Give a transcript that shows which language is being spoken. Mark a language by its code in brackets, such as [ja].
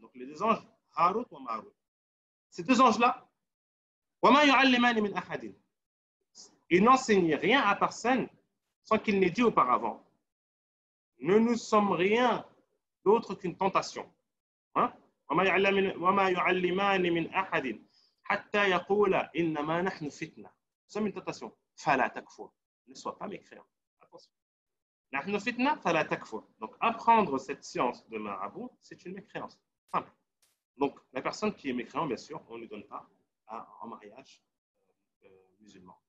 [fr] Donc les deux anges, Harut et Marut. Ces deux anges-là, [ar] وما يعلمان من أحد. [fr] et n'enseignez rien à personne sans qu'il n'ait dit auparavant. Ne nous sommes rien d'autre qu'une tentation. Hein? [ar] وما يعلمان من أحد حتى يقولا إنما نحن فتنة. [fr] Nous sommes une tentation. [ar] فلا تكفر. [fr] Ne sois pas mécréant. Attention. [ar] نحن فتنة فلا تكفر. [fr] Donc apprendre cette science de marabout, c'est une mécréance. Simple. Donc la personne qui est mécréant, bien sûr, on ne lui donne pas en mariage musulman. D'accord?